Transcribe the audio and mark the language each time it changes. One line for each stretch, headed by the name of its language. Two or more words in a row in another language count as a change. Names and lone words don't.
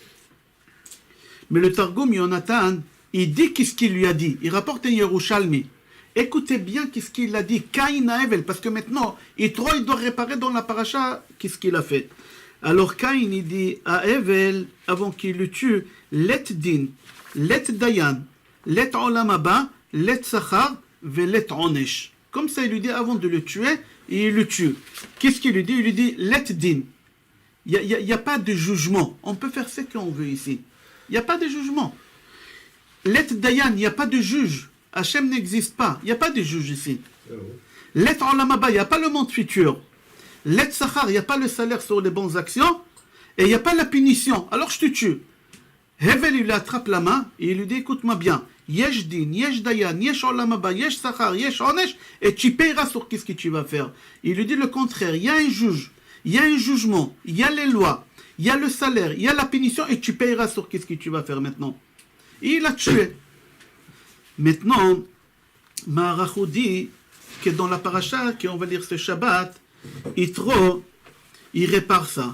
French: Mais le Targum Yonatan, il dit qu'est-ce qu'il lui a dit. Il rapporte un Yerushalmi. Écoutez bien qu'est-ce qu'il a dit. Caïn à Evel. Parce que maintenant, il doit réparer dans la paracha qu'est-ce qu'il a fait. Alors Caïn, il dit à Evel, avant qu'il le tue,
Aramaic: Let din, let dayan, let olam haba, let sachar, ve let onesh.
French: Comme ça, il lui dit avant de le tuer, et il le tue. Qu'est-ce qu'il lui dit? Il lui dit
Aramaic: let din.
French: Il n'y a pas de jugement. On peut faire ce qu'on veut ici. Il n'y a pas de jugement.
Aramaic: Let dayan,
French: il n'y a pas de juge. Hachem n'existe pas. Il n'y a pas de juge ici.
Aramaic: Let olam haba,
French: il n'y a pas le monde futur.
Aramaic: Let sachar,
French: il n'y a pas le salaire sur les bonnes actions. Et il n'y a pas la punition. Alors je te tue. Hevel, il lui attrape la main et il lui dit, écoute-moi bien.
Hebrew: Yesh din, yesh dayan, yesh olam haba, yesh sachar, yesh onesh.
French: Et tu paieras sur qu'est-ce que tu vas faire. Il lui dit le contraire. Il y a un juge. Il y a un jugement. Il y a les lois. Il y a le salaire. Il y a la punition. Et tu paieras sur qu'est-ce que tu vas faire maintenant. Et il a tué. Maintenant, Ma'aracho dit que dans la paracha, qu'on va lire ce Shabbat, Yitro, il répare ça.